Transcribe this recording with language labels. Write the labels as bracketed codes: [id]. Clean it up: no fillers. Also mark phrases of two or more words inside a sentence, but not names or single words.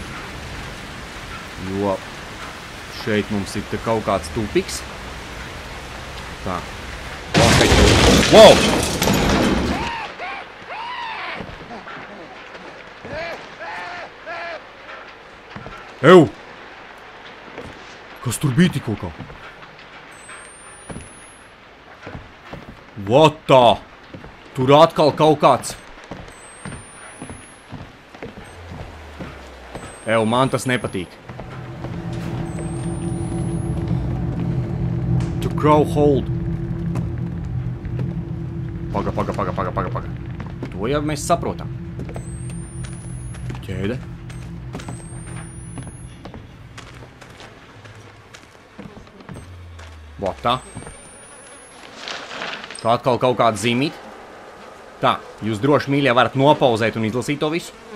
[lv] Jo šeit mums ir te kaut kāds tupiks. Tā. Wow! Ew! Kas tur bija tikko kā? [en] What the? [lv] Tur atkal kaut kāds. Ew, man tas nepatīk. [en] To grow hold. [lv] Paga. To jau mēs saprotam. Ķēde. [en] What tā? [lv] Tā atkal kaut kāda zīmīt. Tā, jūs droši, mīļie, varat nopauzēt un izlasīt to visu.